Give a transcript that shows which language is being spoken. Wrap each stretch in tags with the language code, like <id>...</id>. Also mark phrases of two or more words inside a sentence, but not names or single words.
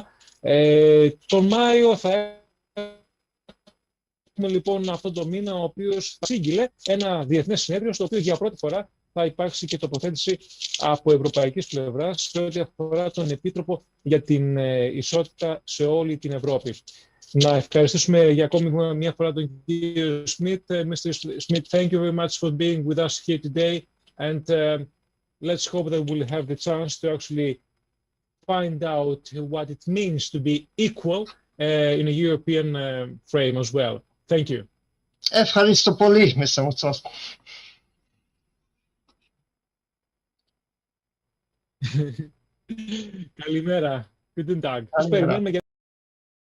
<el>Τον Μάιο θα έχουμε λοιπόν αυτόν τον μήνα, ο οποίος θα σύγγειλε ένα διεθνές συνέδριο, στο οποίο για πρώτη φορά θα υπάρξει και τοποθέτηση από ευρωπαϊκής πλευράς σε ό,τι αφορά τον Επίτροπο για την ισότητα σε όλη την Ευρώπη. Να ευχαριστήσουμε για ακόμη μια φορά τον κύριο Schmidt. Mr.</el> <en>Schmidt, thank you very much for being with us here today, and let's hope that we'll have the chance to actually find out what it means to be equal in a European frame as well. Thank you.</en> <el>Ευχαριστώ πολύ, Mr. Múcho. Καλημέρα.</el> <de>Guten Tag.</de> <el>Σας περιμένουμε για</el>